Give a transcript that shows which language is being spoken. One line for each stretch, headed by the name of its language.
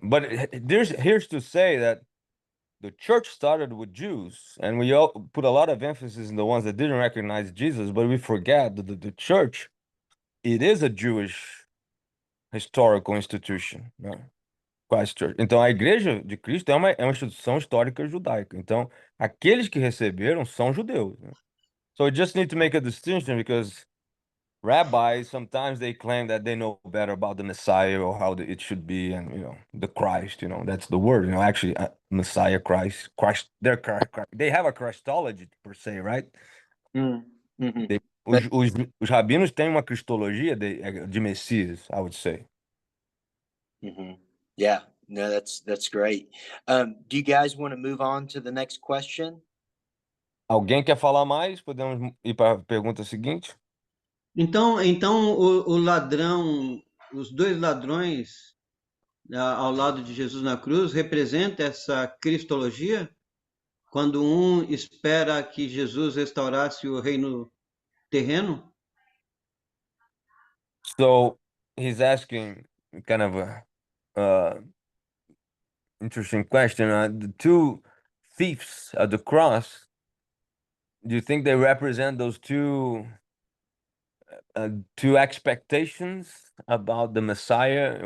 English: But here's to say that the church started with Jews, and we all put a lot of emphasis in the ones that didn't recognize Jesus, but we forget that the church, it is a Jewish historical institution, né? Christ Church.
Portuguese: Então a Igreja de Cristo é uma instituição histórica judaica. Então aqueles que receberam são judeus, né?
English: So we just need to make a distinction because rabbis sometimes they claim that they know better about the Messiah or how it should be, and the Christ, that's the word. Actually, Messiah, Christ, they have a Christology per se, right? Mm-hmm.
Portuguese: Os rabinos têm uma cristologia de Messias,
English: I would say. Mm-hmm. Yeah, no, that's great. Do you guys want to move on to the next question?
Portuguese: Alguém quer falar mais? Podemos ir para a pergunta seguinte? Então o ladrão, os dois ladrões ao lado de Jesus na cruz representa essa cristologia? Quando um espera que Jesus restaurasse o reino terreno?
English: So he's asking kind of a interesting question. The two thieves at the cross, do you think they represent those two expectations about the Messiah?